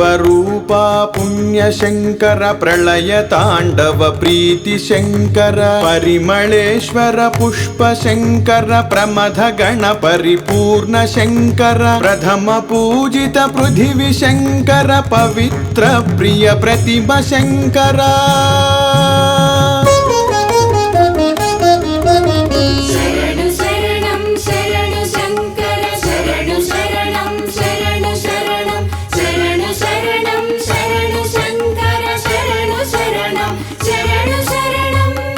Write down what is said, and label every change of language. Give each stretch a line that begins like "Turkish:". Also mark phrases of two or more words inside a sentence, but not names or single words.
Sanskrit: रूपा पुण्य शंकर प्रलय तांडव प्रीति शंकर परिमलेश्वर पुष्प शंकर प्रमथ गण परिपूर्ण शंकर प्रथम पूजित पृथिवी शंकर पवित्र प्रिय प्रतिम शंकर
Kannada: ಶರಣು ಶರಣಂ ಶರಣು ಶಂಕರ ಶರಣು ಶರಣಂ ಶರಣು ಶರಣಂ ಶರಣು ಶರಣಂ ಶರಣು ಶಂಕರ ಶರಣು ಶರಣಂ ಶರಣು ಶರಣಂ